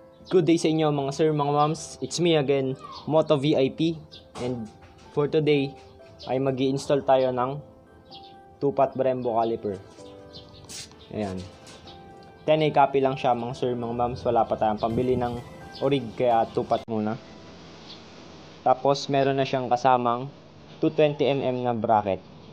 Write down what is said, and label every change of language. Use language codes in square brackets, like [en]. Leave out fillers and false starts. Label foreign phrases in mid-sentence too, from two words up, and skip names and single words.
[en] Good day [tl] sa inyo mga sir, mga moms. [en] It's me again, Moto VIP. And for today [tl] ay mag-i-install tayo ng [en] 2-pot Brembo caliper. [tl] Ayan. 10A copy lang siya mga sir, mga moms. Wala pa tayong pambili ng orig kaya 2-pot muna. Tapos meron na siyang kasamang 220mm na bracket.